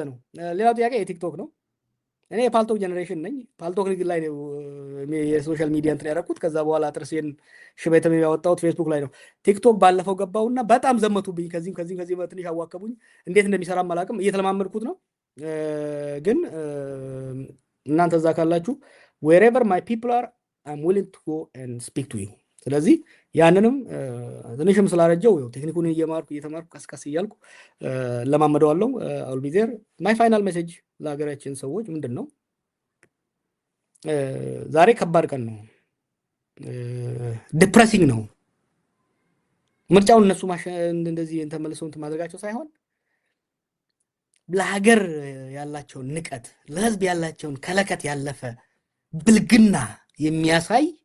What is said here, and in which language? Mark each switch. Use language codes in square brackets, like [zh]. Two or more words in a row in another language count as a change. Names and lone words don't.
[am] ነው ሌላው ጥያቄ የቲክቶክ ነው እኔ የፓልቶክ ጀነሬሽን ነኝ ፓልቶክ ንግድ ላይ ነው የሶሻል ሚዲያ እንትን ያደረኩት ከዛ በኋላ ጥርሴን ሽበተም ያወጣሁት ፌስቡክ ላይ ነው ቲክቶክ ባለፈው ገባውና በጣም ዘመቱብኝ ከዚህ በትንሽ አዋከቡኝ እንዴት እንደሚሰራ ማላቅም እየተለማመድኩት ነው ግን እናንተ እዛ ካላችሁ [en] wherever my people are I'm willing to go and speak to you [am] ስለዚህ ያንንም ትንሽም ስላረጀው ቴክኒኩን እየተማርኩ ቀስቀስ እያልኩ ለማመደዋለሁ [en] I'll be there my final message [am] ለሀገራችን ሰዎች ምንድነው ዛሬ ከባድ ቀን ነው። ዲፕሬሲንግ ነው። ምርጫውን እነሱ እንደዚህ ተመልሰው እንትን ማድረጋቸው ሳይሆን ለሀገር ያላቸውን ንቀት፣ ለህዝብ ያላቸውን ከለከት ያለፈ ብልግና የሚያሳይ